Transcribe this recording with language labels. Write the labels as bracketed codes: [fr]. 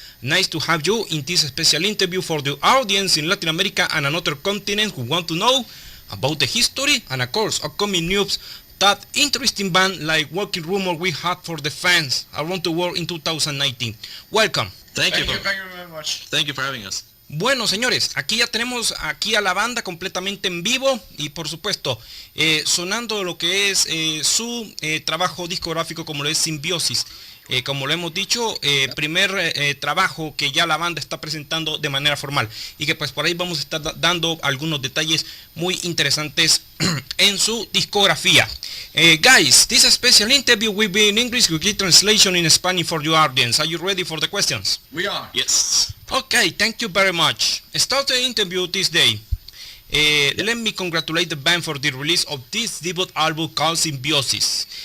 [en] Nice to have you in this special interview for the audience in Latin America and another continent who want to know about the history and of course upcoming news that interesting band like Walking Rumor we had for the fans around the world in 2019. Welcome. Thank you very much. Thank you for having us. [es] Bueno, señores, aquí ya tenemos aquí a la banda completamente en vivo y por supuesto sonando lo que es su trabajo discográfico, como lo es Symbiosis. Como lo hemos dicho, primer trabajo que ya la banda está presentando de manera formal, y que pues por ahí vamos a estar dando algunos detalles muy interesantes en su discografía. [en] Guys, this special interview will be in English with translation in Spanish for your audience. Are you ready for the questions? We are. Yes. Okay, thank you very much. Start the interview this day. Let me congratulate the band for the release of this debut album called Symbiosis.